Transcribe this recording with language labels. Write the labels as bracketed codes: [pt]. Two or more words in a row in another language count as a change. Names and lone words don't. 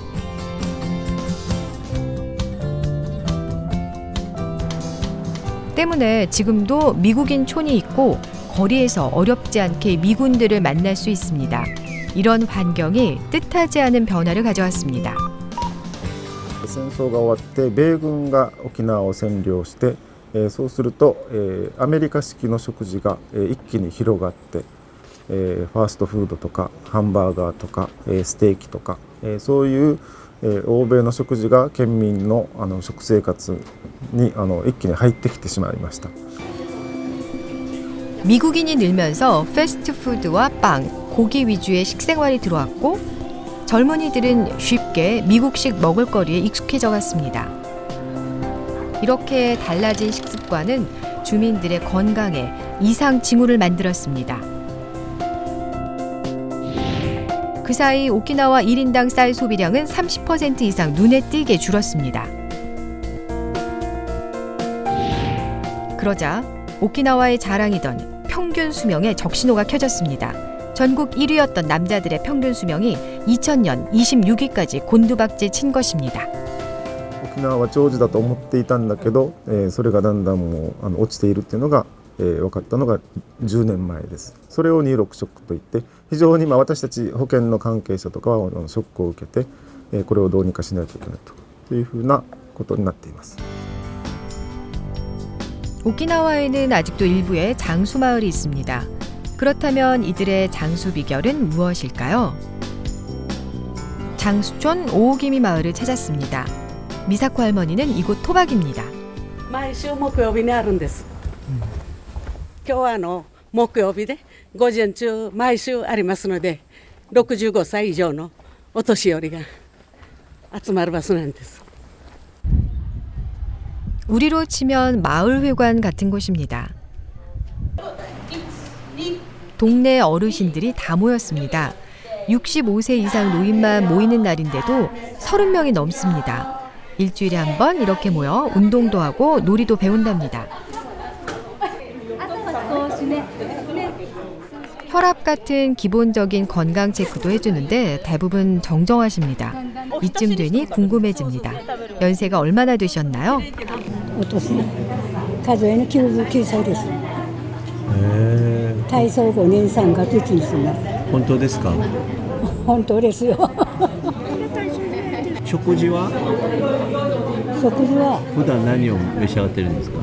[ko] 때문에 지금도 미국인 촌이 있고 거리에서 어렵지 않게 미군들을 만날 수 있습니다. 이런 환경이 뜻하지 않은 변화를 가져왔습니다. [ja] 戦争が終わって米軍が沖縄を占領して、そうすると、アメリカ式の食事が、一気に広がって、ファーストフードとかハンバーガーとか、ステーキとか、そういう、欧米の食事が県民の、食生活に一気に入ってきてしまいました。 [ko] 미국인이 늘면서 패스트푸드와 빵, 고기 위주의 식생활이 들어왔고 젊은이들은 쉽게 미국식 먹을거리에 익숙해져 갔습니다. 이렇게 달라진 식습관은 주민들의 건강에 이상 징후를 만들었습니다. 그 사이 오키나와 1인당 쌀 소비량은 30% 이상 눈에 띄게 줄었습니다. 그러자 오키나와의 자랑이던 평균 수명에 적신호가 켜졌습니다. 전국 1위였던 남자들의 평균 수명이 2000년 26위까지 곤두박질 친 것입니다. [ja] 沖縄は長寿だと思っていたんだけど、それがだんだんもう落ちているっていうのが、分かったのが10年前です。それを26ショックといって非常に私たち保険の関係者とかはショックを受けて、これをどうにかしないといけないというふうなことになっています。 [ko] 오키나와에는 아직도 일부에 장수 마을이 있습니다. 그렇다면 이들의 장수 비결은 무엇일까요? 장수촌 오오기미 마을을 찾았습니다. 미사코 할머니는 이곳 토박입니다. [ja] 毎週木曜日にあるんです。今日は木曜日で午前中毎週ありますので、65歳以上のお年寄りが集まる場所なんです。 [ko] 우리로 치면 마을회관 같은 곳입니다. 동네 어르신들이 다 모였습니다. 65세 이상 노인만 모이는 날인데도 30명이 넘습니다. 일주일에 한 번 이렇게 모여 운동도 하고 놀이도 배운답니다. 혈압 같은 기본적인 건강 체크도 해주는데 대부분 정정하십니다. 이쯤 되니 궁금해집니다. 연세가 얼마나 되셨나요? [ja] 数えの99歳です。体操5年3ヶ月ですね。本当ですか？本当ですよ。食事は？食事は普段何を召し上がってるんですか？